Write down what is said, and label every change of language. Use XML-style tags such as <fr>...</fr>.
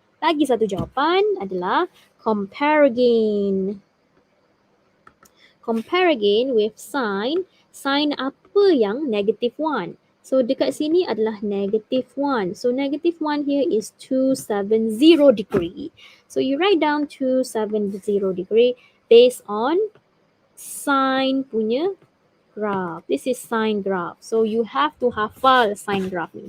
<ms>Lagi satu jawapan adalah</ms> <en>compare again. Compare again with sine.</en> <ms>Sine apa yang negative 1? So dekat sini adalah negative 1.</ms> <en>So negative 1 here is 270 degree. So you write down 270 degree based on sine punya graph. This is sine graph. So you have to hafal sine graph ni.</en>